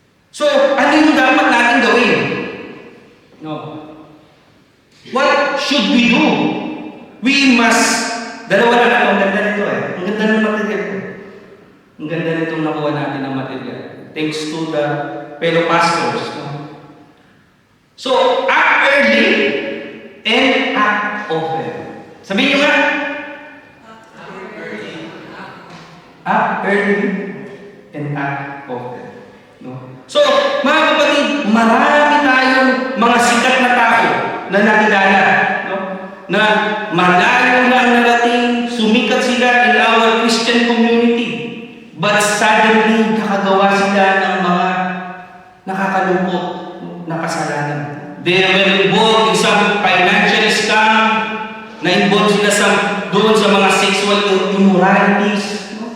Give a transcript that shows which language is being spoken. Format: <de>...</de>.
<tl>So, ano yung dapat natin gawin? No.</tl> <en>What should we do? We must,</en> <tl>dalawa na ito, ang ganda nito eh. Ang ganda ng material ko. Ang ganda nitong nakuha natin ng material.</tl> <en>Thanks to the fellow pastors. No? So, act early and act often.</en> <tl>Sabihin nyo nga.</tl> <en>Act early and act often. No?</en> <tl>So, mga kapatid, marami tayong mga sikat na tao na nakilala. No? Na malayo na ang narating, sumikat sila</tl> <en>in our Christian community. But suddenly,</en> <tl>nakagawa sila ng mga nakakalungkot na kasalanan.</tl> <en>They were involved in some financial scam,</en> <tl>na-involved sila doon sa mga sexual immoralities.</tl>